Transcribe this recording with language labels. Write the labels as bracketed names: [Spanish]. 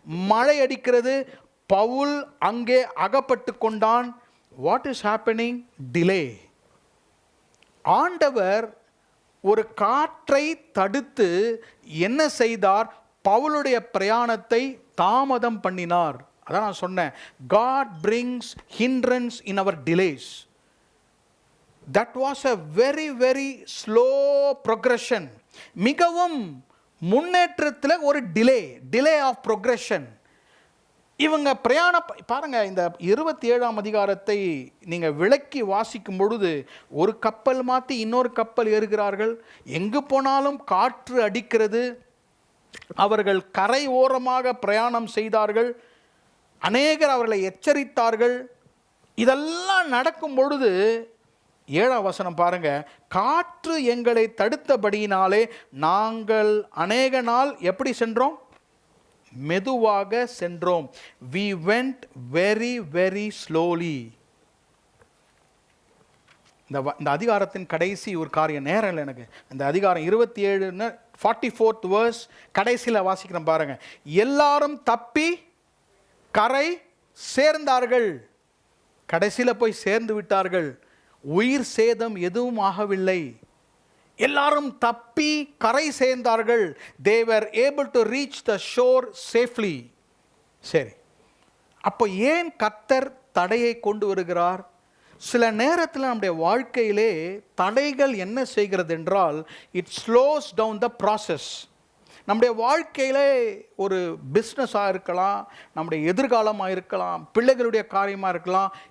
[Tamil] மழை அடிக்கிறது. பவுல் அங்கே அகப்பட்டு கொண்டான். [English] What is happening? Delay. [Tamil] ஆண்டவர் ஒரு காற்றை தடுத்து என்ன செய்தார்? பவுலுடைய பிரயாணத்தை தாமதம் பண்ணினார். அதான் நான் சொன்னேன், [English] God brings hindrance in our delays. That was a very very slow progression. [Tamil] மிகவும் முன்னேற்றத்தில் ஒரு [English] Delay of progression. [Tamil] இவங்க பாருங்க, இந்த 27ஆம் அதிகாரத்தை நீங்கள் விளக்கி வாசிக்கும் பொழுது ஒரு கப்பல் மாற்றி இன்னொரு கப்பல் ஏறுகிறார்கள். எங்கு போனாலும் காற்று அடிக்கிறது. அவர்கள் கரை ஓரமாக பிரயாணம் செய்தார்கள். அநேகர் அவர்களை எச்சரித்தார்கள். இதெல்லாம் நடக்கும் பொழுது 7ஆம் வசனம் பாருங்க. காற்று எங்களை தடுத்தபடியினாலே நாங்கள் அநேக நாள் எப்படி சென்றோம்? மெதுவாக சென்றோம். [English] We went very very slowly. [Tamil] இந்த அதிகாரத்தின் கடைசி ஒரு காரியம், நேரம் இல்லை எனக்கு. இந்த அதிகாரம் 27 44th verse கடைசியில் வாசிக்கிறேன் பாருங்க. எல்லாரும் தப்பி கரை சேர்ந்தார்கள். கடைசியில் போய் சேர்ந்து விட்டார்கள். உயிர் சேதம் எதுவும் ஆகவில்லை. எல்லாரும் தப்பி கரை சேர்ந்தார்கள். [English] they were able to reach the shore safely. [Tamil] சரி, அப்போ ஏன் கர்த்தர் தடையை கொண்டு வருகிறார்? சில நேரத்தில் நம்முடைய வாழ்க்கையிலே தடைகள் என்ன செய்கிறது என்றால், [English] It slows down the process. [Tamil] நம்முடைய வாழ்க்கையிலே ஒரு பிஸ்னஸாக இருக்கலாம், நம்முடைய எதிர்காலமாக இருக்கலாம், பிள்ளைகளுடைய காரியமாக இருக்கலாம்.